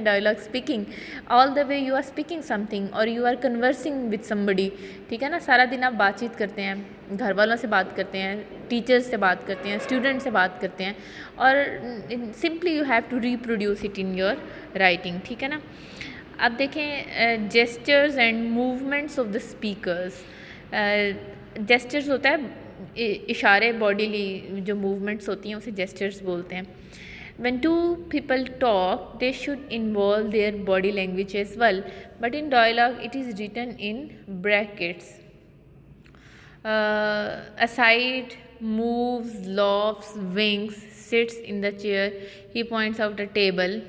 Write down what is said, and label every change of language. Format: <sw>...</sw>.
<en>Dialogue speaking all the way, you are speaking something اور you are conversing with somebody.</en> <ur>ٹھیک ہے نا. سارا دن آپ بات چیت کرتے ہیں، گھر والوں سے بات کرتے ہیں، ٹیچرز سے بات کرتے ہیں، اسٹوڈنٹ سے بات کرتے ہیں،</ur> <en>اور simply you have to reproduce it in your writing.</en> <ur>ٹھیک ہے نا. اب دیکھیں</ur> <en>Gestures and movements of the speakers.</en> <ur>Gestures ہوتا ہے اشارے، باڈیلی جو موومنٹس ہوتی ہیں اسے جیسچرز بولتے ہیں.</ur> <en>when two people talk they should involve their body language as well, but in dialogue it is written in brackets. aside, moves, laughs, winks, sits in the chair, he points out a table.</en>